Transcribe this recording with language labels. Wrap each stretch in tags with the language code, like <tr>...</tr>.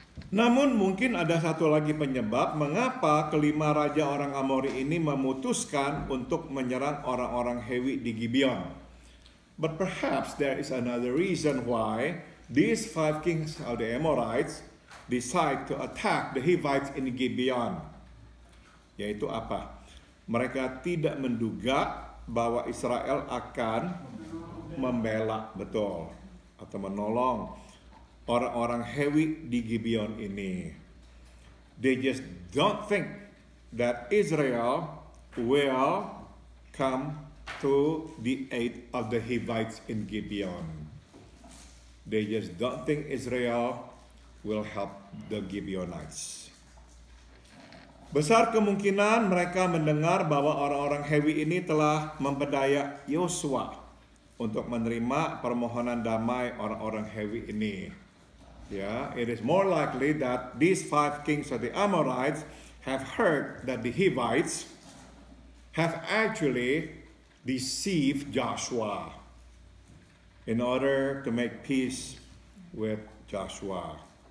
<id>Namun mungkin ada satu lagi penyebab mengapa kelima raja orang Amori ini memutuskan untuk menyerang orang-orang Hewi di Gibeon.</id> <en>But perhaps there is another reason why these 5 kings of the Amorites decide to attack the Hivites in Gibeon.</en> <id>Yaitu apa? Mereka tidak menduga bahwa Israel akan membela, betul, atau menolong orang-orang Hewi di Gibeon ini.</id> <en>They just don't think that Israel will come to the aid of the Hivites in Gibeon. They just don't think Israel will help the Gibeonites.</en> <id>Besar kemungkinan mereka mendengar bahwa orang-orang Hewi ini telah memperdaya Yosua untuk menerima permohonan damai orang-orang Hewi ini.</id> <en>Yeah, it is more likely that these 5 kings of the Amorites have heard that the Hivites have actually deceived Joshua in order to make peace with Joshua.</en>